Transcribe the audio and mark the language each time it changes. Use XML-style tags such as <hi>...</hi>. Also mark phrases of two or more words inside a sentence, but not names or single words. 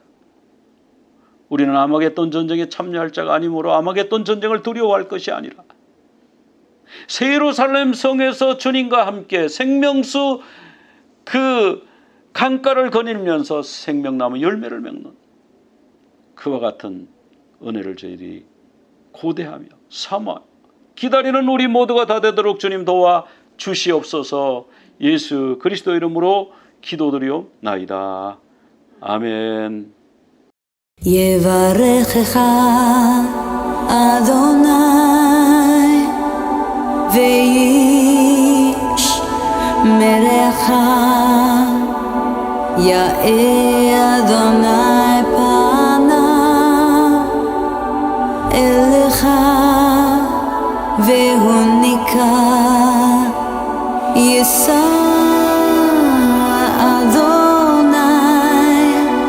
<ko>우리는 아마겟돈 전쟁에 참여할 자가 아니므로 아마겟돈 전쟁을 두려워할 것이 아니라 새 예루살렘 성에서 주님과 함께 생명수 그 강가를 거닐면서 생명나무 열매를 맺는 그와 같은 은혜를 저희들이 고대하며 사모하며 기다리는 우리 모두가 다 되도록 주님 도와 주시옵소서. 예수 그리스도 이름으로 기도드리옵나이다. 아멘.</ko> <he>יברכך אדוני וישמרך, יאר אדוני פניו אליך והוניקה יישא אדוני</he>